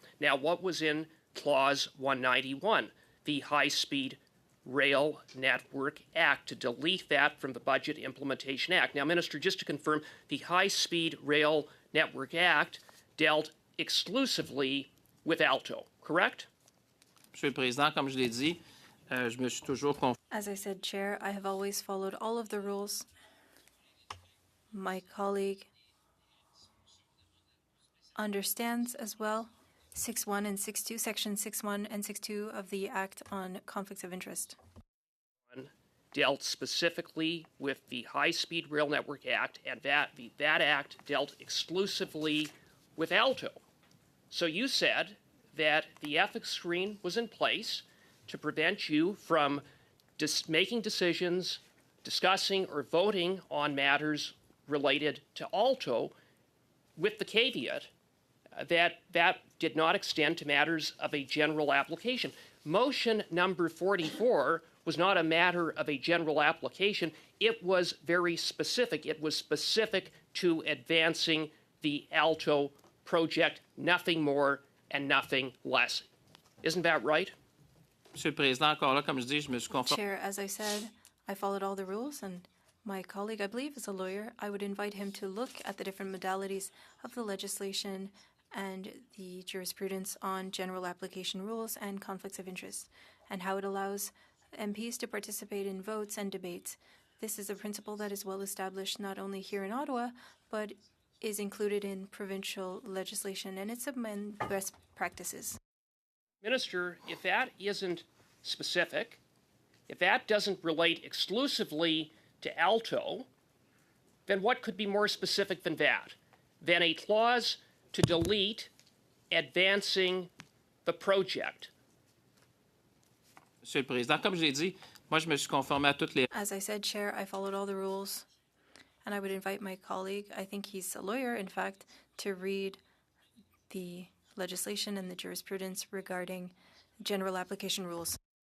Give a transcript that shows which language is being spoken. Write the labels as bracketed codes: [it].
[en] Now, what was in clause 191? The High-Speed Rail Network Act, to delete that from the Budget Implementation Act. Now, Minister, just to confirm, the High-Speed Rail Network Act dealt exclusively with ALTO, correct? [fr] Monsieur le Président, comme je l'ai dit, je me suis toujours conformé. [en] As I said, Chair, I have always followed all of the rules. My colleague understands as well 6.1 and 6.2, Section 6.1 and 6.2 of the Act on Conflicts of Interest. Dealt specifically with the High-Speed Rail Network Act, and that act dealt exclusively with ALTO. So you said that the ethics screen was in place to prevent you from making decisions, discussing, or voting on matters related to ALTO, with the caveat that that did not extend to matters of a general application. Motion number 44 was not a matter of a general application. It was very specific. It was specific to advancing the ALTO project, nothing more and nothing less. Isn't that right? [fr] Monsieur le Président, encore là, comme je dis, je me suis conformé. [en] Chair, as I said, I followed all the rules, and my colleague, I believe, is a lawyer. I would invite him to look at the different modalities of the legislation and the jurisprudence on general application rules and conflicts of interest, and how it allows MPs to participate in votes and debates. This is a principle that is well established not only here in Ottawa, but is included in provincial legislation, and it's among best practices. Minister, if that isn't specific, if that doesn't relate exclusively to ALTO, then what could be more specific than that? Than a clause to delete advancing the project? [fr] Monsieur le Président, comme je l'ai dit, moi, je me suis conformé à toutes les... [en] As I said, Chair, I followed all the rules, and I would invite my colleague, I think he's a lawyer, in fact, to read the legislation and the jurisprudence regarding general application rules.